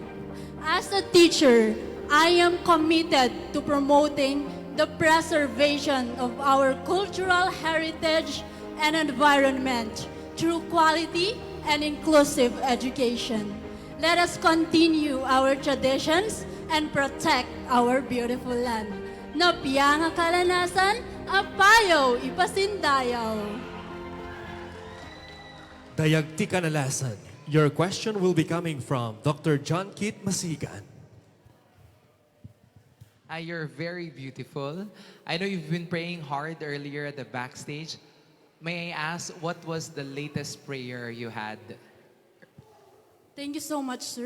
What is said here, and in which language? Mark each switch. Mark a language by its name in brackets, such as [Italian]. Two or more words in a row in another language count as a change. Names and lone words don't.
[English] As a teacher, I am committed to promoting the preservation of our cultural heritage and environment through quality and inclusive education. Let us continue our traditions and protect our beautiful land. [Iloko] Napiyang kalanasan, Apayao ipasindayaw. Dayag ti kanalasan. [English] Your question will be coming from Dr. John Kit Masigan. You're very beautiful. I know you've been praying hard earlier at the backstage. May I ask, what was the latest prayer you had? Thank you so much, sir.